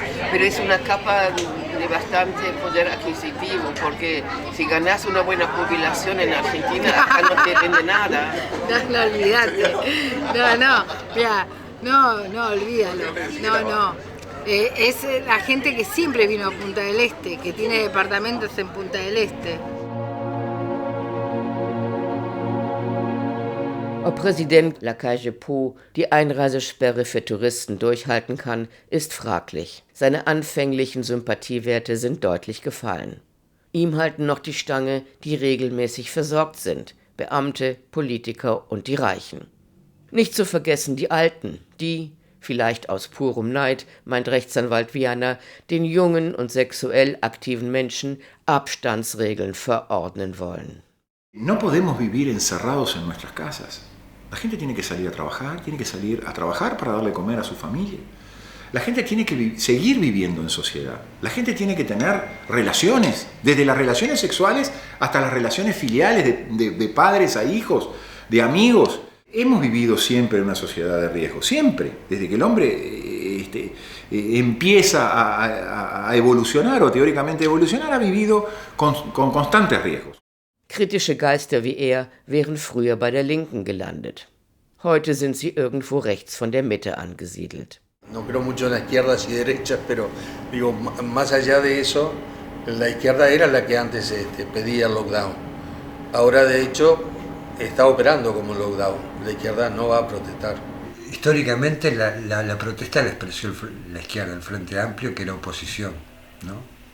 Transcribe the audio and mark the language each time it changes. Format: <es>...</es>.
<es>Pero es una capa de bastante poder adquisitivo, porque si ganas una buena jubilación en Argentina, acá no te vende nada. No, olvídate. No, olvídalo. No. Es la gente que siempre vino a Punta del Este, que tiene departamentos en Punta del Este.</es> <de>Ob Präsident Lacaille Pou die Einreisesperre für Touristen durchhalten kann, ist fraglich. Seine anfänglichen Sympathiewerte sind deutlich gefallen. Ihm halten noch die Stange, die regelmäßig versorgt sind: Beamte, Politiker und die Reichen. Nicht zu vergessen die Alten, die, vielleicht aus purem Neid, meint Rechtsanwalt Viana, den jungen und sexuell aktiven Menschen Abstandsregeln verordnen wollen.</de> <es>No podemos vivir encerrados en nuestras casas. La gente tiene que salir a trabajar para darle comer a su familia. La gente tiene que seguir viviendo en sociedad. La gente tiene que tener relaciones, desde las relaciones sexuales hasta las relaciones filiales de padres a hijos, de amigos. Hemos vivido siempre en una sociedad de riesgo, siempre. Desde que el hombre empieza a evolucionar o teóricamente evolucionar, ha vivido con constantes riesgos.</es> <de>Kritische Geister wie er wären früher bei der Linken gelandet. Heute sind sie irgendwo rechts von der Mitte angesiedelt.</de> <es>No creo mucho en las izquierdas y derechas, pero digo, más allá de eso, la izquierda era la que antes pedía el lockdown. Ahora, de hecho, está operando como lockdown. La izquierda no va a protestar. Históricamente la protesta la expresó la izquierda, el Frente Amplio, que era oposición, ¿no?</es>